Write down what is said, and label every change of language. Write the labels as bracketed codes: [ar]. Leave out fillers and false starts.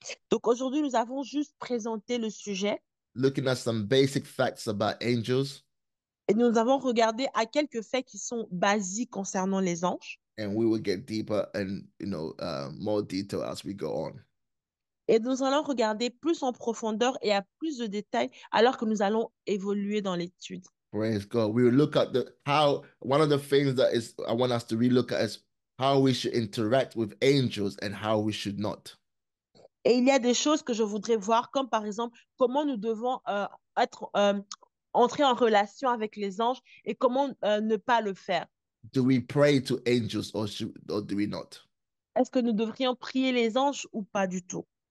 [fr] Donc aujourd'hui, nous avons juste présenté le sujet [en] looking at some basic facts about angels, [fr] et nous avons regardé à quelques faits qui sont basiques concernant les anges. [en] and we will get deeper and more detail as we go on. [fr] Et nous allons regarder plus en profondeur et à plus de détails alors que nous allons évoluer dans l'étude. [en] Praise God. We will look at the how one of the things that is I want us to relook at is how we should interact with angels and how we should not. [fr] Et il y a des choses que je voudrais voir, comme par exemple comment nous devons être, entrer en relation avec les anges et comment ne pas le faire. [en] Do we pray to angels or do we not? [fr] Est-ce que nous devrions prier les anges ou pas du tout?